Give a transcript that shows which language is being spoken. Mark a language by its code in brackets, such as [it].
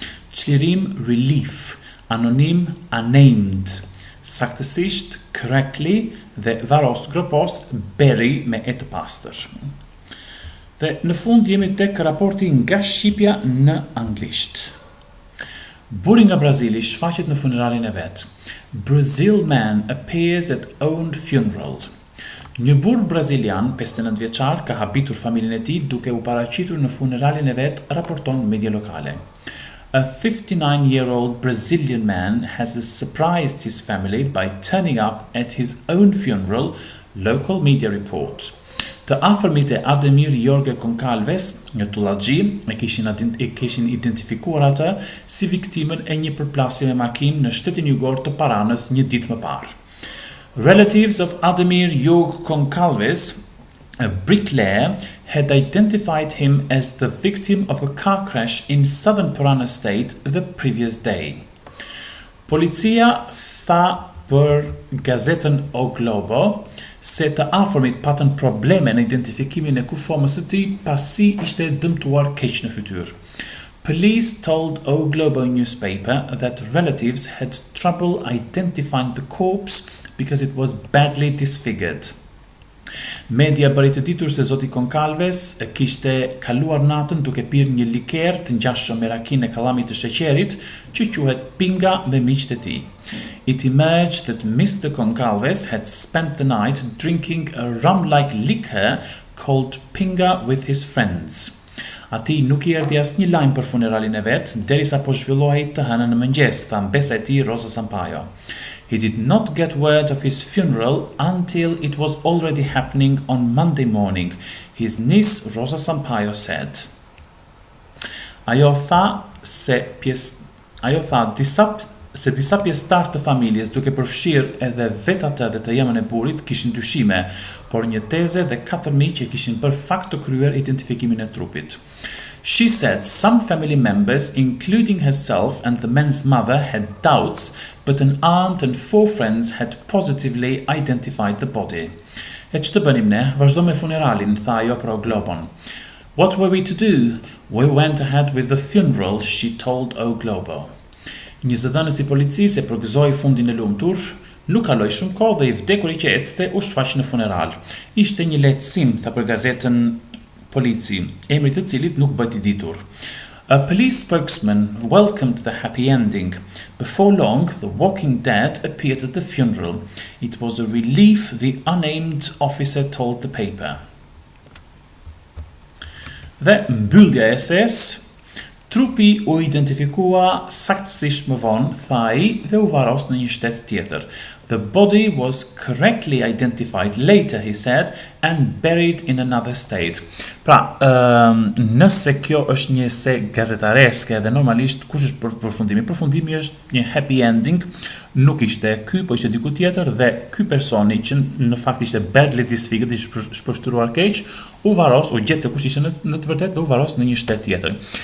[sq] Çlirim relief, anonim unnamed. Saktësisht correctly dhe varos gropos beri me e të pastër. Dhe në fund jemi tek raporti nga shqipja në anglisht. Buri nga Brazili shfaqet në funeralin e vet. [en] Brazil man appears at own funeral. [sq] Një burr brazilian, 59 vjeçar, ka habitur familjen e tij duke u paraqitur në funeralin e vet, raporton media lokale. [en] A 59-year-old Brazilian man has surprised his family by turning up at his own funeral, local media report. [sq] Të afërmit e Ademir Jorge Concalves, një tullaxhi, e kishin identifikuar atë si viktimën e një përplasje me makinë në shtetin jugor të Paranës një ditë më parë. [en] Relatives of Ademir Jorge Concalves, a bricklayer, had identified him as the victim of a car crash in southern Parana state the previous day. [sq] Policia tha për gazetën O Globo se të afërmit patën probleme në identifikimin e kufomës së tij pasi ishte dëmtuar keq në fytyrë. [en] Police told O Globo newspaper that relatives had trouble identifying the corpse because it was badly disfigured. [sq] Media bëri të ditur se zoti Concalves kishte kaluar natën duke pirë një liker të ngjashëm me rakinë e kallamit të sheqerit që quhet pinga me miqtë e tij. [en] It emerged that Mr. Concalves had spent the night drinking a rum-like liquor called pinga with his friends. [sq] Ati nuk I erdhi asnjë lajm për funeralin e vet, derisa po zhvillohej të hënën në mëngjes, tha mbesa e tij Rosa Sampaio. [en] He did not get word of his funeral until it was already happening on Monday morning, his niece Rosa Sampaio said. [sq] Ajo tha disa pjesëtar të familjes, duke përfshirë edhe vet atë dhe të jemën e burrit, kishin dyshime, por një teze dhe 4 miq që kishin bërë fakt të kryer identifikimin e trupit. [en] She said some family members, including herself and the man's mother, had doubts, but an aunt and 4 friends had positively identified the body. [sq] E ç'të bënim ne? Vazhdo me funeralin, tha ajo për O Globon. [en] What were we to do? We went ahead with the funeral, she told O Globo. [sq] Një zëdhënës I policisë e përgëzoi fundin e lumtur, nuk kaloi shumë kohë dhe I vdekuri që ecte u shfaq në funeral. Ishte një lehtësim, tha për gazetën Polici, emri të cilit nuk bëhet I ditur. [en] A police spokesman welcomed the happy ending. Before long, the walking dead appeared at the funeral. It was a relief, the unnamed officer told the paper. [sq] Dhe mbyllja e ses, trupi u identifikua saktësisht më vonë, tha ai dhe u varos në një shtet tjetër. [en] The body was correctly identified later, he said, and buried in another state. [sq] Pra, nëse kjo është një ese gazetareske dhe normalisht kush është përfundimi? Përfundimi është një happy ending, nuk ishte ky, po ishte diku tjetër dhe ky personi që në fakt ishte [en] badly disfigured, [sq] ishte shpërftyruar keq, u varos, u gjet se kush ishte në të vërtetë dhe u varos në një shtet tjetër.